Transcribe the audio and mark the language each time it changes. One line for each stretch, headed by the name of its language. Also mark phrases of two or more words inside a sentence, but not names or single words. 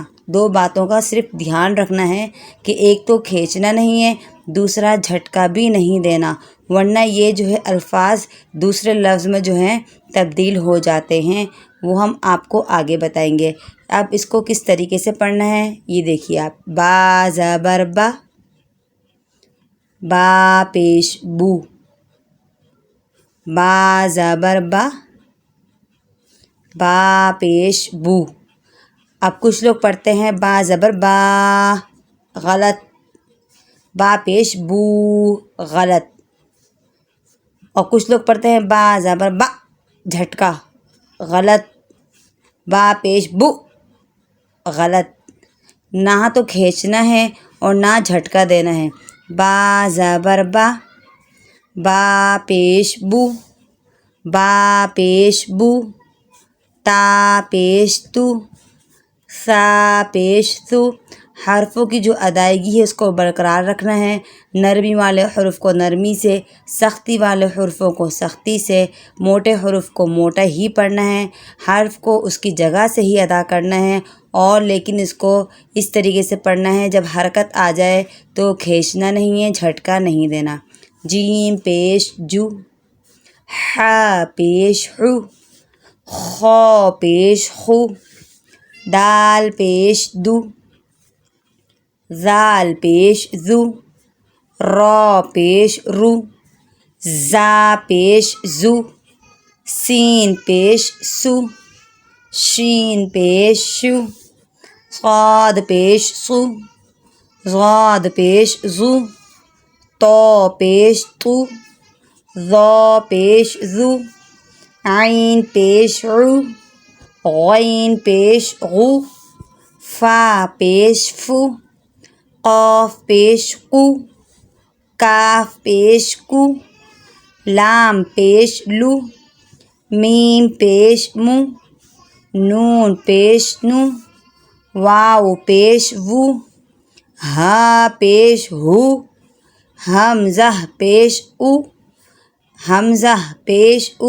Urdu: 2 باتوں کا صرف دھیان رکھنا ہے کہ ایک تو کھینچنا نہیں ہے، دوسرا جھٹکا بھی نہیں دینا، ورنہ یہ جو ہے الفاظ دوسرے لفظ میں جو ہیں تبدیل ہو جاتے ہیں، وہ ہم آپ کو آگے بتائیں گے۔ اب اس کو کس طریقے سے پڑھنا ہے یہ دیکھیے آپ۔ با زبر با، با پیش بو، با زبر با، با پیش بو۔ اب کچھ لوگ پڑھتے ہیں با زبر با، غلط، با پیش بو، غلط۔ اور کچھ لوگ پڑھتے ہیں با زبر با، جھٹکا، غلط، با پیش بو، غلط۔ نہ تو کھینچنا ہے اور نہ جھٹکا دینا ہے۔ با زبر با، با پیش بو، با پیش بو، تا پیش تو، سا پیش تو۔ حرفوں کی جو ادائیگی ہے اس کو برقرار رکھنا ہے۔ نرمی والے حروف کو نرمی سے، سختی والے حروفوں کو سختی سے، موٹے حروف کو موٹا ہی پڑھنا ہے، حرف کو اس کی جگہ سے ہی ادا کرنا ہے، اور لیکن اس کو اس طریقے سے پڑھنا ہے جب حرکت آ جائے تو کھینچنا نہیں ہے، جھٹکا نہیں دینا۔ جیم پیش جو، ح پیش حو، خا پیش خو، دال پیش دو، زال پیش زو، را پیش رو، زا پیش زو، سین پیش سو، شین پیش شو، صاد پیش صو، ضاد پیش ضو، طا پیش طو، ظا پیش ذو، عین پیش عو، غین پیش غو، فا پیش فو، قاف پیش قو، کاف پیش کو، لام پیش لو، میم پیش مو، نون پیش نو، واو پیش وو، ہا پیش ہو، حمزہ پیش او، حمزہ پیش او۔